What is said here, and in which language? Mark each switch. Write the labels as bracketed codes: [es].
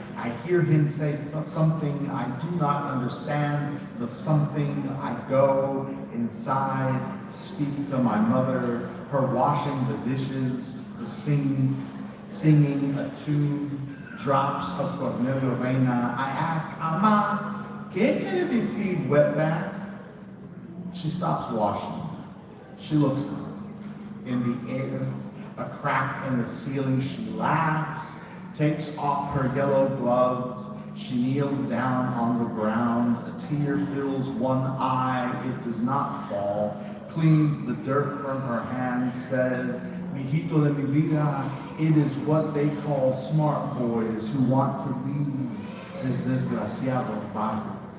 [en] I hear him say something I do not understand, the something. I go inside, speak to my mother, her washing the dishes, the singing a tune, drops of Cornelio Reina. [es] I ask, Ama, ¿qué quiere decir wetback? [en] She stops washing. She looks in the air, a crack in the ceiling. She laughs, takes off her yellow gloves. She kneels down on the ground. A tear fills one eye. It does not fall. Cleans the dirt from her hands, says, Mijito de mi vida, it is what they call smart boys who want to leave this desgraciado barrio.